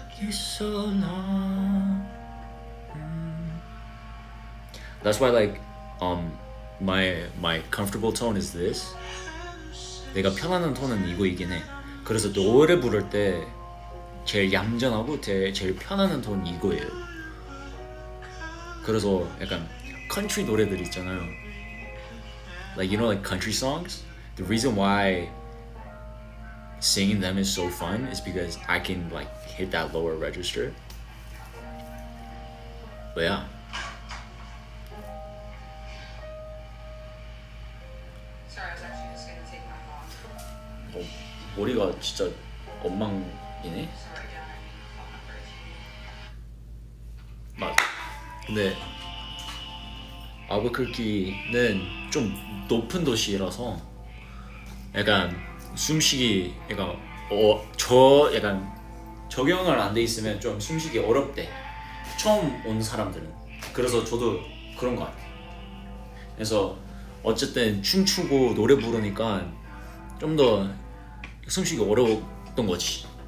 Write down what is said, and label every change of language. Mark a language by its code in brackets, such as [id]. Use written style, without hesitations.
[en] So long. That's why like my comfortable tone is this. [ko] 내가 편안한 톤은 이거이긴 해. 그래서 노래 부를 때 제일 얌전하고 제일 편안한 톤은 이거예요. 그래서 약간 country 노래들 있잖아요. [en] Like you know like country songs? The reason why singing them is so fun is because I can like hit that lower register. But yeah. Sorry, I was actually just gonna take my phone. [ko] 머리가 진짜 엉망이네. [en] Sorry, yeah, I need phone numbers. [ko] 맞아. 근데 알버커키는 좀 높은 도시라서 약간 숨쉬기 약간 약간 적응을 안 돼 있으면 좀 숨쉬기 어렵대. 처음 온 사람들은. 그래서 저도 그런 것 같아. 그래서 어쨌든 춤추고 노래 부르니까 좀 더 숨쉬기 어려웠던 거지.